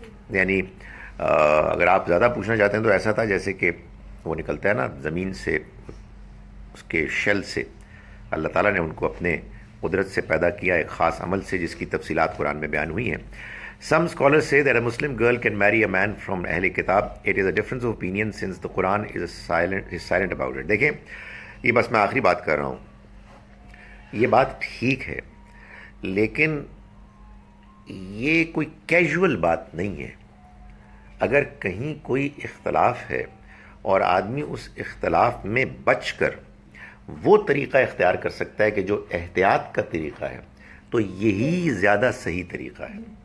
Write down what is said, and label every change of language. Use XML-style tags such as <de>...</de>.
<ur>یعنی اگر آپ زیادہ پوچھنا چاہتے ہیں تو ایسا تھا جیسے کہ وہ نکلتا ہے نا زمین سے، اس کے شیل سے اللہ تعالیٰ نے ان کو اپنے قدرت سے پیدا کیا ایک خاص عمل سے جس کی تفصیلات قرآن میں بیان ہوئی ہیں.</ur> <en>Some scholars say that a Muslim girl can marry a man from Ahl Kitab. It is a difference of opinion since the Quran is silent about it.</en> <ur>دیکھیں یہ بس میں آخری بات کر رہا ہوں، یہ بات ٹھیک ہے لیکن یہ کوئی کیجول بات نہیں ہے. اگر کہیں کوئی اختلاف ہے اور آدمی اس اختلاف میں بچ کر وہ طریقہ اختیار کر سکتا ہے کہ جو احتیاط کا طریقہ ہے، تو یہی زیادہ صحیح طریقہ ہے.</ur>